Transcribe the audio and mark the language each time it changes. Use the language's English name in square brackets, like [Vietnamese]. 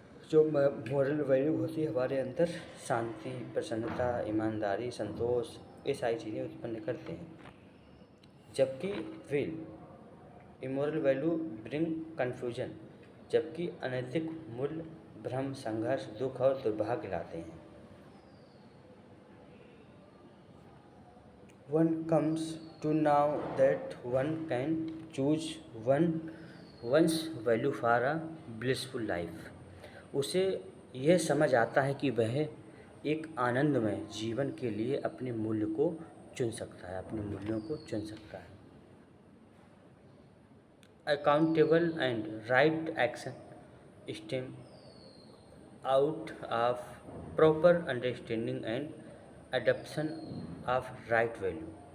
[Hindi] जो moral value होती है हमारे अंदर शांति, प्रसन्नता, ईमानदारी, संतोष, ये सारी चीज़ें उत्पन्न करते हैं। जबकि [English] will immoral value bring confusion, [Hindi] जबकि अनैतिक मूल्य भ्रम, संघर्ष, दुख और दुर्भाग्य लाते हैं। [English] One comes to know that one can choose one's value for a blissful life. [Hindi] उसे यह समझ आता है कि वह एक आनंदमय जीवन के लिए अपने मूल्य को चुन सकता है, अपने मूल्यों को चुन सकता है। [English] Accountable and right action stem out of proper understanding and adoption of right value.